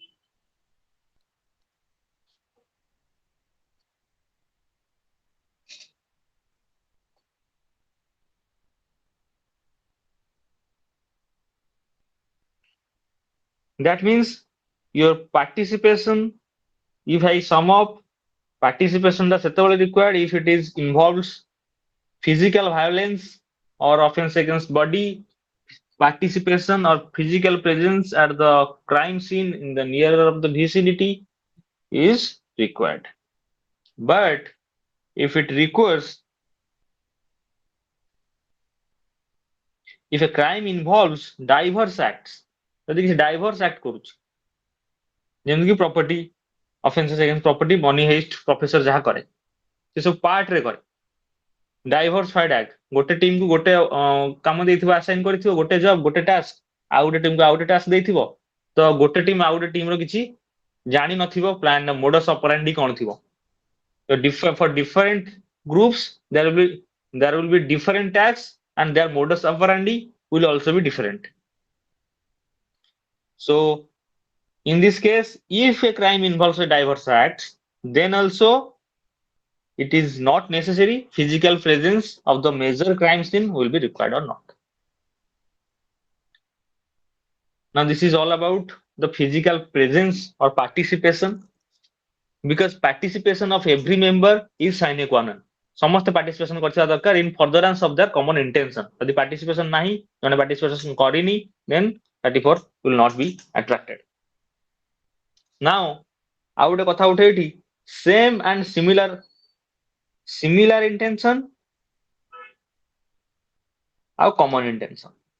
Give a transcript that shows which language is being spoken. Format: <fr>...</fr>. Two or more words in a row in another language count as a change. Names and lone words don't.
<en>That means your participation, if I sum up, participation</en> <or>ଟା ସେତେବେଳେ</or> <en>required if it is involves physical violence or offense against body, participation or physical presence at the crime scene in the nearer of the vicinity is required. But if it requires, if a crime involves diverse acts,</en> <or>ଯଦି କିଛି</or> <en>diverse act</en> <or>କରୁଛି ଯେମିତିକି</or> <en>property offenses against property,</en> <or>money heist, professor ଯାହା କରେ ସେ ସବୁ part ରେ କରେ,</or> <en>diversified act,</en> <or>ଗୋଟେ ଟିମ୍ କୁ ଗୋଟେ କାମ ଦେଇଥିବ, ଆସାଇନ କରିଥିବ ଗୋଟେ ଜବ ଗୋଟେ ଟାସ୍କ, ଆଉ ଗୋଟେ ଟିମ୍ କୁ ଆଉ ଗୋଟେ ଟାସ୍କ ଦେଇଥିବ, ତ ଗୋଟେ ଟିମ୍ ଆଉ ଗୋଟେ ଟିମ୍ ର କିଛି ଜାଣିନଥିବ</or> <en>plan modus operandi</en> <or>କଣ ଥିବ, ତ</or> <en>for different groups there will be different</en> <or>tasks and their modus operandi will also be different.</or> <en>So in this case, if a crime involves a diverse act, then also it is not necessary physical presence of the major crime scene will be required or not. Now this is all about the physical presence or participation, because participation of every member is sine qua non.</en> <or>ସମସ୍ତେ participation କରିଥିବା ଦରକାର</or> <en>in furtherance of their common intention.</en> <or>ଯଦି participation ନାହିଁ, ଜଣେ participation କରିନି,</or> <en>then that will not be attracted.</en> <or>Now ଆଉ ଗୋଟେ କଥା ଉଠେ ଏଠି,</or> <en>same and similar intention ଆଉ common intention.</en>